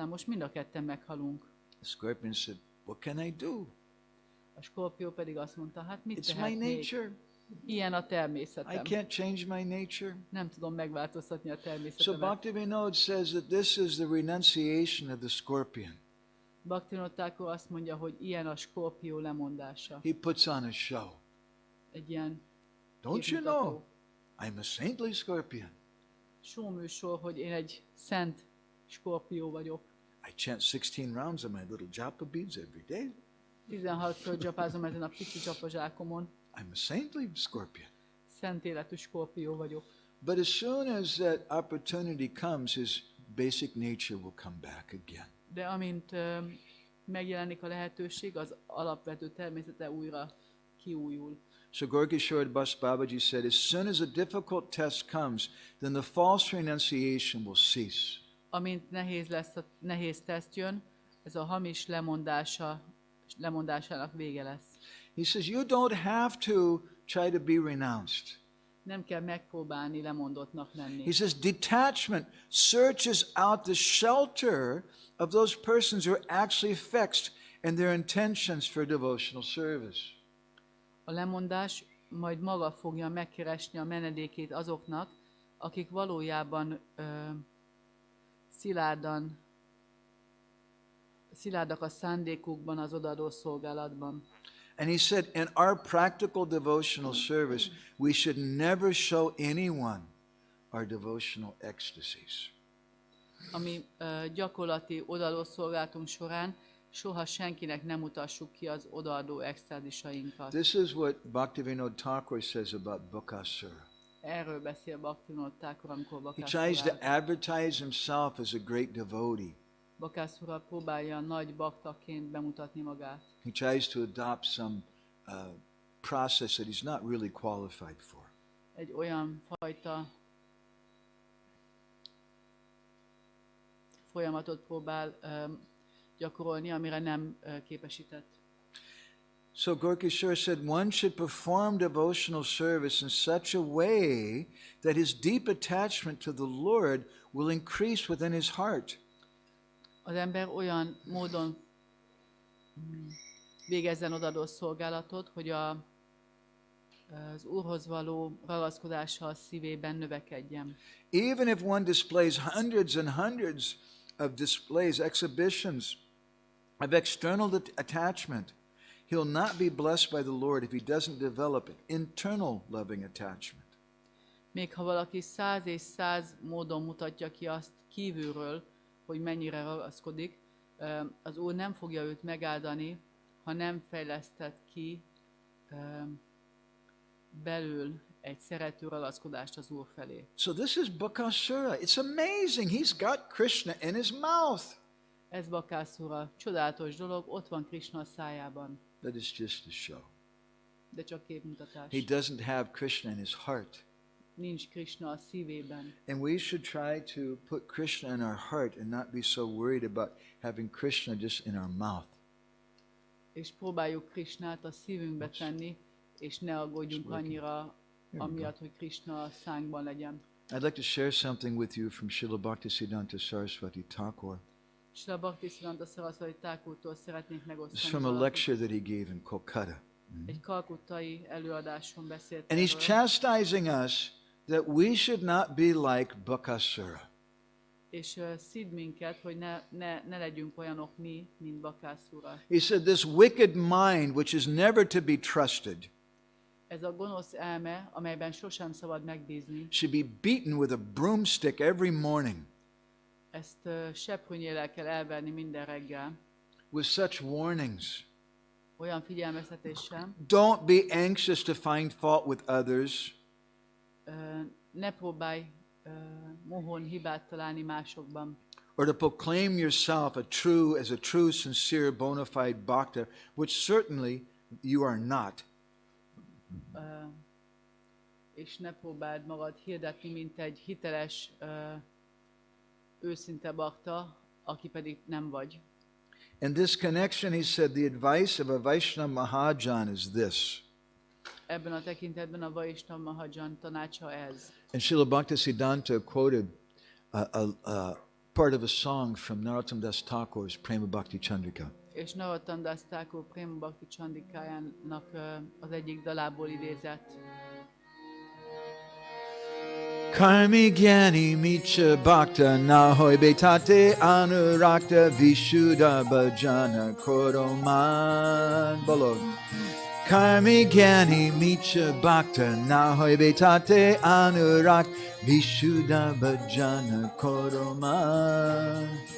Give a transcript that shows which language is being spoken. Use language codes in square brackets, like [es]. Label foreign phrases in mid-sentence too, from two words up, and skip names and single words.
[hu] Most mind a ketten meghalunk. [en] The scorpion said, what can I do? [hu] A skorpió pedig azt mondta, hát mit [en] It's my [hu] tehetnék? [en] nature. [hu] Ilyen a [en] I [hu] természetem. [en] can't change my nature. [hu] Nem tudom megváltoztatni a [en] So [hu] természetemet. [en] Bhaktivinoda says that this is the renunciation of the scorpion. [hu] Bhaktivinoda Thakur azt mondja, hogy ilyen a skorpió lemondása. [en] He puts on a show. [hu] Egy ilyen [en] Don't you [hu] képmutató [en] know? I'm a saintly scorpion. [hu] showműsor, hogy én egy szent skorpió vagyok. [en] I chant 16 rounds of my little japa beads every day. [hu] 16-szor csapázom ezen a pici csapazsákomon. [en] I'm a saintly scorpion. [hu] Szent életű skorpió vagyok. [en] But as soon as that opportunity comes, his basic nature will come back again. [hu] De amint megjelenik a lehetőség, az alapvető természete újra kiújul. [en] So Gorkishore Bas Babaji said, as soon as a difficult test comes, then the false renunciation will cease. [hu] Amint nehéz teszt jön, ez a hamis lemondásának vége lesz. [en] He says, you don't have to try to be renounced. [hu] Nem kell megpróbálni lemondottnak lenni. [en] He says, detachment searches out the shelter of those persons who are actually fixed in their intentions for devotional service. [hu] A lemondás majd maga fogja megkeresni a menedékét azoknak, akik valójában szilárdak a szándékukban, az odaadó szolgálatban. [en] And he said, in our practical devotional service, we should never show anyone our devotional ecstasies. [hu] Ami gyakorlati odaadó szolgálatunk során soha senkinek nem mutassuk ki az odaadó extázisainkat. [en] This is what Bhaktivinoda Thakur says about Bakasura. [hu] Erről beszél Bhaktivinoda Thakur, amikor [en] He tries to [hu] Bakasura [en] advertise himself as a great devotee. [hu] Bakasura próbálja nagy baktaként bemutatni magát. [en] He tries to adopt some process that he's not really qualified for. [hu] Egy olyan fajta folyamatot próbál gyakorolni, amire nem képesített. [en] So Gorkishore said one should perform devotional service in such a way that his deep attachment to the Lord will increase within his heart. [hu] Az ember olyan módon végezzen odaadó szolgálatot, hogy az Úrhoz való ragaszkodása a szívében növekedjen. [en] Even if one displays hundreds and hundreds of displays, exhibitions of external attachment, he'll not be blessed by the Lord if he doesn't develop an internal loving attachment. [hu] Még ha valaki 100 és 100 módon mutatja ki azt kívülről, hogy mennyire ragaszkodik, az Úr nem fogja őt megáldani, ha nem fejlesztett ki belül egy szerető ragaszkodást az Úr felé. [en] So this is Bakasura. It's amazing. He's got Krishna in his mouth. [hu] Ez Bakasura. Csodálatos dolog, ott van Krishna a szájában. But it's just a show. De csak képmutatás. He doesn't have Krishna in his heart. Nincs Krishna a szívében. And we should try to put Krishna in our heart and not be so worried about having Krishna just in our mouth. És próbáljuk Krishnát a szívünkbe tenni, és ne aggódjunk annyira, amiatt, hogy Krishna a szánkban legyen. [en] I'd like to share something with you from Srila Bhaktisiddhanta Saraswati Thakur. [hu] Srila Bhaktisiddhanta Saraswati Thakurtól szeretnék [en] It's [hu] megosztani. [en] from a lecture that he gave in Kolkata. [hu] Egy kalkuttai előadáson beszélt [en] And he's [hu] erről, [en] chastising us that we should not be like Bakasura. [hu] és szid minket, hogy ne legyünk olyanok mi, mint Bakasura. [en] He said, this wicked mind, which is never to be trusted, [hu] Ez a gonosz elme, amelyben sosem szabad megbízni, [en] should be beaten with a broomstick every morning. [hu] Ezt seprűnyéllel kell elverni minden reggel, [en] with such warnings. [hu] olyan figyelmeztetéssel. [en] Don't be anxious to find fault with others. [hu] Ne próbálj mohón hibát találni másokban, [en] Or to proclaim yourself as a true, sincere, bona fide bhakta, which certainly you are not. [hu] És ne próbáld magad hirdetni, mint egy hiteles, őszinte bakta, aki pedig nem vagy. [en] In this connection, he said, the advice of a Vaishnava Mahajan is this. [hu] Ebben a tekintetben a Vaishnava Mahajan tanácsa ez. [en] And Srila Bhaktisiddhanta quoted a part of a song from Narottam Das Thakur's Prema Bhakti Chandrika. [hu] És Narottam Das Thakur Prema Bhakti Chandrikájának az egyik dalából idézett. [bn] কর্মী জ্ঞানী মিছা ভক্ত নাহয় বেতাতে অনুরক্ত বিশুদ্ধ ভজন কোরোমান বালোগ. কর্মী জ্ঞানী মিছা ভক্ত নাহয় বেতাতে অনুরক্ত বিশুদ্ধ ভজন কোরোমান.